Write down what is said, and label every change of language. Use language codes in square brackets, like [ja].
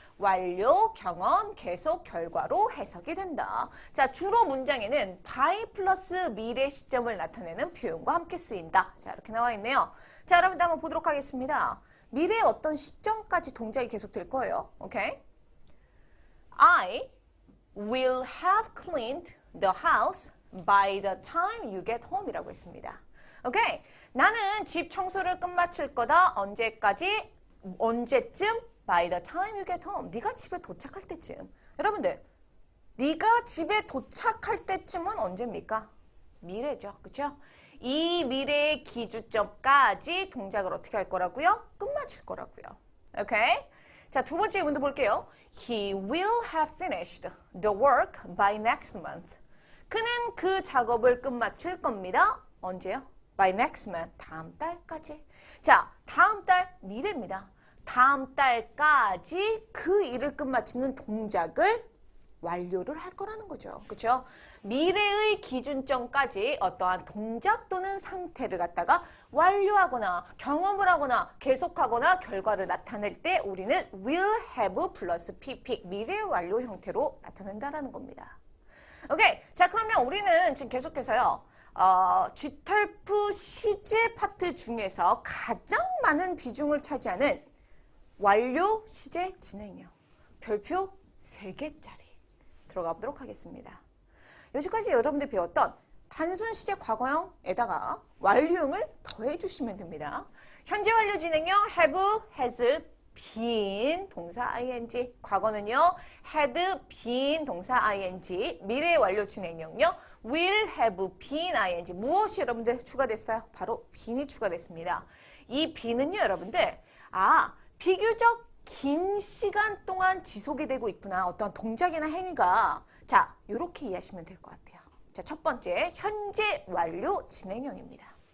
[ko] 완료, 경험, 계속, 결과로 해석이 된다. 자, 주로 문장에는 by 플러스 미래 시점을 나타내는 표현과 함께 쓰인다. 자, 이렇게 나와 있네요. 자, 여러분들 한번 보도록 하겠습니다. 미래의 어떤 시점까지 동작이 계속될 거예요. 오케이? [en] I will have cleaned the house by the time you get home [ko] 이라고 했습니다. 오케이? 나는 집 청소를 끝마칠 거다. 언제쯤? [en] By the time you get home. [ko] 네가 집에 도착할 때쯤. 여러분들, 네가 집에 도착할 때쯤은 언제입니까? 미래죠. 그렇죠? 이 미래의 기준점까지 동작을 어떻게 할 거라고요? 끝마칠 거라고요. 오케이? 자, 두 번째 문도 볼게요. [en] He will have finished the work by next month. [ko] 그는 그 작업을 끝마칠 겁니다. 언제요? [en] By next month. [ko] 다음 달까지. 자, 다음 달 미래입니다. 다음 달까지 그 일을 끝마치는 동작을 완료를 할 거라는 거죠. 그렇죠? 미래의 기준점까지 어떠한 동작 또는 상태를 갖다가 완료하거나 경험을 하거나 계속하거나 결과를 나타낼 때 우리는 will have 플러스 pp 미래 완료 형태로 나타낸다라는 겁니다. 오케이. 자, 그러면 우리는 지금 계속해서요. G털프 시제 파트 중에서 가장 많은 비중을 차지하는 완료 시제 진행형 별표 3개짜리 들어가 보도록 하겠습니다. 여기까지 여러분들 배웠던 단순 시제 과거형에다가 완료형을 더해 주시면 됩니다. 현재 완료 진행형 have, has, been 동사 ing, 과거는요 had been 동사 ing, 미래 완료 진행형요 will have been ing. 무엇이 여러분들 추가됐어요? 바로 been이 추가됐습니다. 이 been은요 여러분들 비교적 긴 시간 동안 지속이 되고 있구나. 어떤 동작이나 행위가. 자, 이렇게 이해하시면 될 것 같아요. 자, 첫 번째, 현재 완료 진행형입니다.